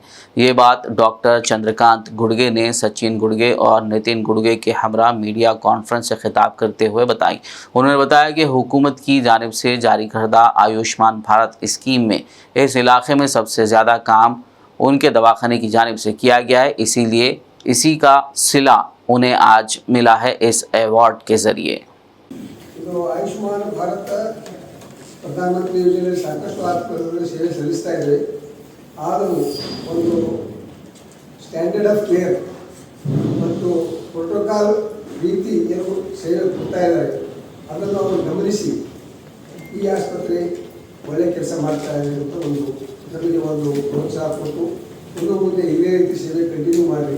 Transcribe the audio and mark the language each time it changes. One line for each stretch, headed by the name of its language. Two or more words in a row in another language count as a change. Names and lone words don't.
Urdu: یہ بات ڈاکٹر چندرکانت گڑگے نے سچن گڑگے اور نتن گڑگے کے ہمرا
English: media conference
Urdu: سے خطاب کرتے ہوئے بتائی. انہوں نے بتایا کہ حکومت کی جانب سے جاری کردہ آیوشمان بھارت اسکیم میں اس علاقے میں سب سے زیادہ کام ان کے دواخانے کی جانب سے کیا گیا ہے، اسی لیے اسی کا صلہ انہیں آج ملا ہے اس ایوارڈ کے ذریعے.
Kannada: ಆಯುಷ್ಮಾನ್ ಭಾರತ ಪ್ರಧಾನಮಂತ್ರಿ ಯೋಜನೆಯಲ್ಲಿ ಸಾಕಷ್ಟು ಆಸ್ಪತ್ರೆಗಳಲ್ಲಿ ಸೇವೆ ಸಲ್ಲಿಸ್ತಾ ಇವೆ. ಆದರೂ ಒಂದು
English: standard of care
Kannada: ಮತ್ತು ಪ್ರೋಟೋಕಾಲ್ ರೀತಿ ಏನು ಸೇವೆ ಕೊಡ್ತಾ ಇದ್ದಾರೆ ಅದನ್ನು ಅವರು ಗಮನಿಸಿ ಈ ಆಸ್ಪತ್ರೆ ಒಳ್ಳೆ ಕೆಲಸ ಮಾಡ್ತಾ ಇದೆ ಅಂತ ನಮಗೆ ಒಂದು ಪ್ರೋತ್ಸಾಹ ಕೊಟ್ಟು ಇನ್ನು ಮುಂದೆ ಇದೇ ರೀತಿ ಸೇವೆ ಕಂಟಿನ್ಯೂ ಮಾಡಿ.